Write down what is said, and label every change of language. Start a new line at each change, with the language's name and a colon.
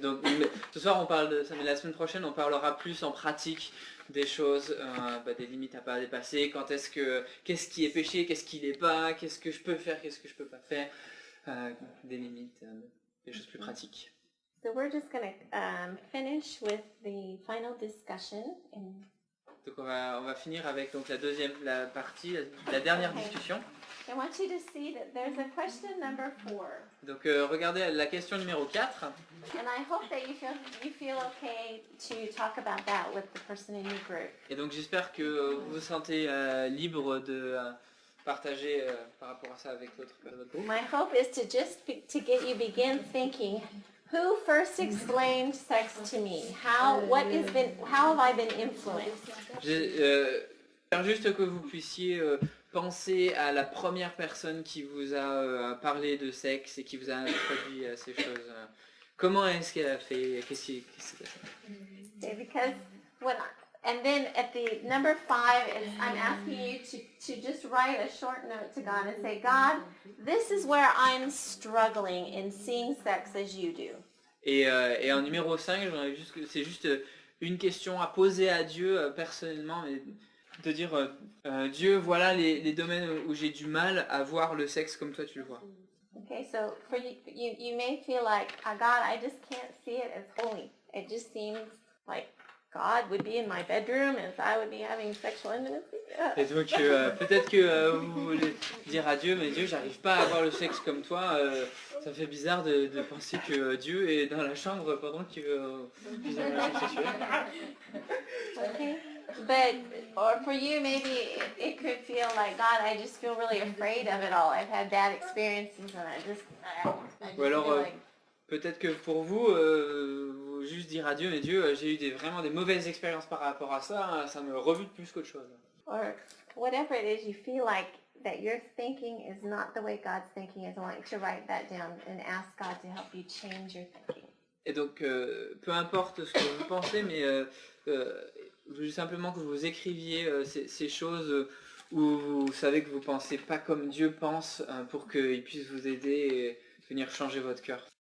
French: Donc, ce soir on parle de ça, mais la semaine prochaine on parlera plus en pratique des choses, des limites à pas dépasser, qu'est-ce qui est péché, qu'est-ce qui l'est pas, qu'est-ce que je peux faire, qu'est-ce que je peux pas faire, des limites, des choses plus pratiques.
English: So we're just going to finish with the final discussion.
French: Donc on va finir avec donc la partie, la dernière discussion.
English: I want you to see that there's a question number 4.
French: Donc regardez la question numéro 4.
English: And I hope that you feel okay to talk about that with the person in your group.
French: Et donc j'espère que vous vous sentez libre de partager par rapport à ça avec votre groupe.
English: My hope is to to get you begin thinking, who first explained sex to me? How have I been influenced?
French: J'espère juste que vous puissiez penser à la première personne qui vous a parlé de sexe et qui vous a introduit à ces choses. Comment est-ce qu'elle a fait? Qu'est-ce qui s'est passé?
English: Okay, because and then at the number 5 is I'm asking you to just write a short note to God and say, God, this is where I'm struggling in seeing sex as you do.
French: Et en numéro 5, c'est juste une question à poser à Dieu personnellement, mais de dire Dieu, voilà les domaines où j'ai du mal à voir le sexe comme toi tu le vois.
English: Okay, so for you may feel like, God, I just can't see it as holy. It just seems like God would be in my bedroom and I would be having sexual intimacy.
French: Et donc peut-être que vous voulez dire à Dieu, mais Dieu, j'arrive pas à voir le sexe comme toi. Ça fait bizarre de penser que Dieu est dans la chambre pendant que vous avez un sexe sexuel.
English: Okay. But, or for you, maybe it could feel like, God, I just feel really afraid of it all. I've had bad experiences and I just
French: Ou alors,
English: feel like...
French: peut-être que pour vous, vous juste dire à Dieu, mais Dieu, j'ai eu vraiment des mauvaises expériences par rapport à ça, hein, ça me rebute plus qu'autre chose.
English: Or whatever it is you feel like that your thinking is not the way God's thinking is, I want you to write that down and ask God to help you change your thinking.
French: Et donc, peu importe ce que vous pensez, mais je veux simplement que vous écriviez ces choses où vous savez que vous pensez pas comme Dieu pense pour qu'il puisse vous aider et venir changer votre cœur.